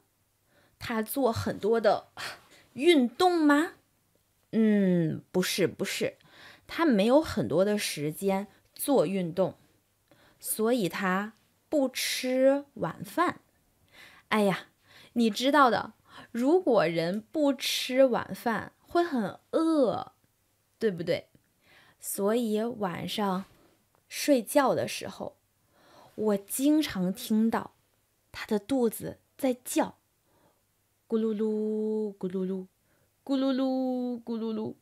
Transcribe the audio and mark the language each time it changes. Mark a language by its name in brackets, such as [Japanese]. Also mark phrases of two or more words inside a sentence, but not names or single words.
[Chinese] 他做很多的運動嗎？不是，他沒有很多的時間做運動，所以他不吃晚飯。哎呀，你知道的，如果人不吃晚飯會很餓，對不對？所以晚上睡覺的時候，我經常聽到他的肚子在叫，咕嚕嚕，咕嚕嚕，咕嚕嚕，咕嚕嚕。